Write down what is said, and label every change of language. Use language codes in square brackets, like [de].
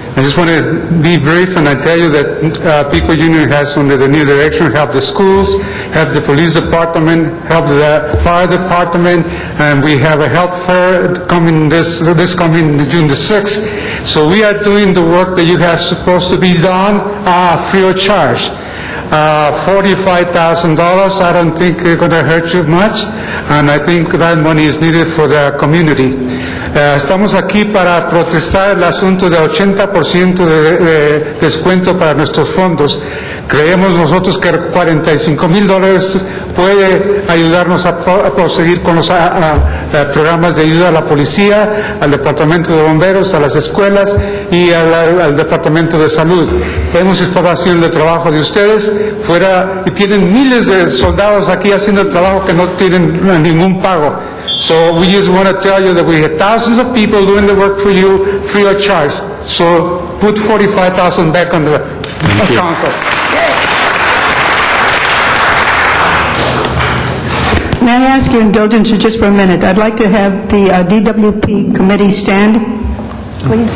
[en] I just want to be brief and I tell you that Pico Union has, under the new direction, helped the schools, helped the police department, helped the fire department, and we have a health fair coming this coming June the 6th. So we are doing the work that you have supposed to be done free of charge. $45,000, I don't think it's going to hurt you much, and I think that money is needed for the community. [es] Estamos aquí para protestar el asunto de 80% de descuento para nuestros fondos. Creemos nosotros que $45,000 puede ayudarnos a proseguir con los programas de ayuda a la policía, al departamento de bomberos, a las escuelas y al departamento de salud. Hemos estado haciendo el trabajo de ustedes fuera y tienen miles de soldados aquí haciendo el trabajo que no tienen ningún pago. [en] So we just want to tell you that we have thousands of people doing the work for you free of charge. So put $45,000 back on the council. May I ask your indulgence just for a minute? I'd like to have the DWP committee stand, please.